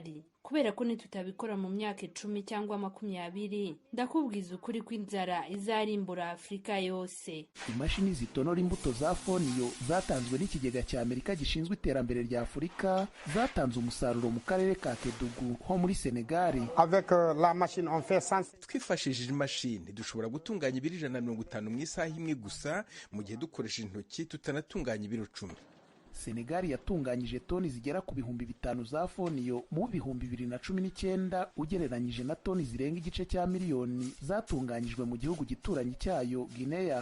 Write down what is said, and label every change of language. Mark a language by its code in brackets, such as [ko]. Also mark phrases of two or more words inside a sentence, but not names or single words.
[rw] Kubera ko nitutabikora mu myaka 10 cyangwa 20, ndakubwiza ukuri ko inzara izarimbura Afrika yose. Imashini zitonora imbuto za fonio zatanzwe n'ikigega cya Amerika gishinzwe iterambere rya Afurika zatanze umusaruro mu karere ka Kedugu ho muri Senegal. [fr] Avec la machine on fait sans. [rw] Twifashishije imashini dushobora gutunganya ibiro 150 mu isaha imwe gusa, mu gihe dukoresheje intoki tutanatunganya ibiro 10. Senegal yatunganyije toni zigera ku 5,000 za fonio mu 2019 ugereranyije na toni zirenga igice cya miliyoni zatunganyijwe mu gihugu gituranyi cyayo Guinea.